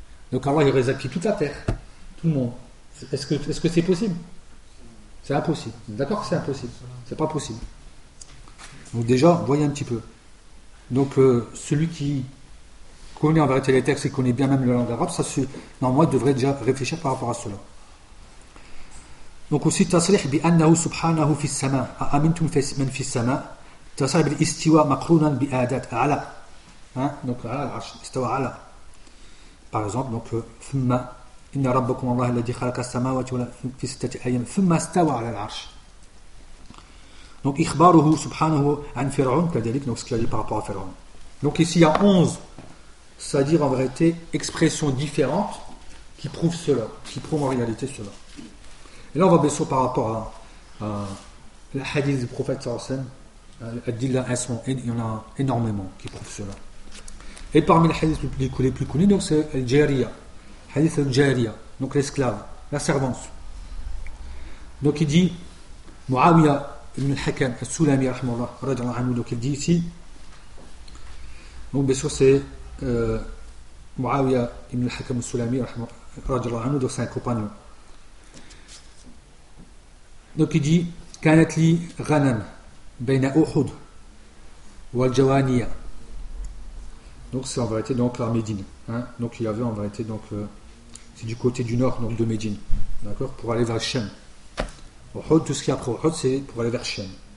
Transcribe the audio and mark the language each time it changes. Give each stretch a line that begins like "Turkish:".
French: Donc Allah aurait acquis toute la terre, tout le monde. Est-ce que c'est possible? C'est impossible. D'accord que c'est impossible. C'est pas possible. Donc déjà, voyez un petit peu. Donc celui qui connaît en vérité les textes et connaît bien même la langue arabe, normalement il devrait déjà réfléchir par rapport à cela.
Arabic: Donc aussi تصريح بأنه سبحانه في السماء أأمنتم من في السماء تصريح بالاستواء مقرونا بآدات على donc على العرش استوى على
French: par exemple
Arabic: donc ثم إن ربكم الله الذي خلق السماوات في ستة أيام ثم استوى على العرش donc إخباره سبحانه عن فرعون كذلك
French: donc ce qu'il a dit par rapport à Pharaon. Donc ici il y a 11 c'est-à-dire en vérité expressions différentes qui prouvent cela, qui prouvent en réalité cela. Et là, on va bien sûr par rapport à la hadith du prophète sallallahu alayhi wa sallam. Il y en a énormément qui prouvent cela. Et parmi les hadiths les plus connus, donc c'est Al-Jariya. Hadith Al-Jariya, donc l'esclave, la servante. Donc il dit, Muawiya ibn al-Hakam, al-Sulami, rahmallah, radiallahu anhu. Donc il dit ici, donc bien sûr c'est Muawiya ibn al-Hakam, al-Sulami, radiallahu anhu, donc c'est un compagnon.
Arabic: Donc il dit كانت لي غنم بين أحد والجوانية.
French: Donc c'est en vérité donc la Médine. Hein? Donc il y avait en vérité donc c'est du côté du nord donc de Médine. D'accord, pour aller vers Chem. Uhud, tout ce qui est après Uhud c'est pour aller vers Chem.